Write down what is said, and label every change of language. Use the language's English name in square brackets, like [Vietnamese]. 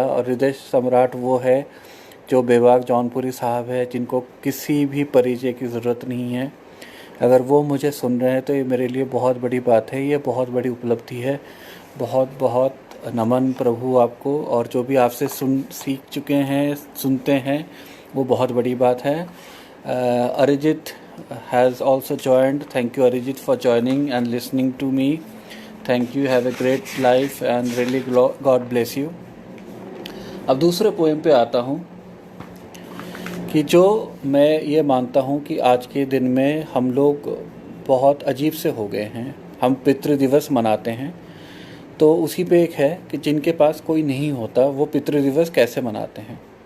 [Hindi] और हृदय सम्राट वो है जो बेबाक जौनपुरी साहब है, जिनको किसी भी परिचय की ज़रूरत नहीं है। अगर वो मुझे सुन रहे हैं तो ये मेरे लिए बहुत बड़ी बात है, ये बहुत बड़ी उपलब्धि है। बहुत बहुत नमन प्रभु आपको, और जो भी आपसे सीख चुके हैं, सुनते हैं, वो बहुत बड़ी बात है। [English] Arijit has also joined. Thank you Arijit for joining and listening to me. Thank you. Have a great life and really God bless you. [Hindi] अब दूसरे पोएम पे आता हूँ कि जो मैं ये मानता हूँ कि आज के दिन में हम लोग बहुत अजीब से हो गए हैं। हम पितृ दिवस मनाते हैं, तो उसी पे एक है कि जिनके पास कोई नहीं होता वो पितृ दिवस कैसे मनाते हैं।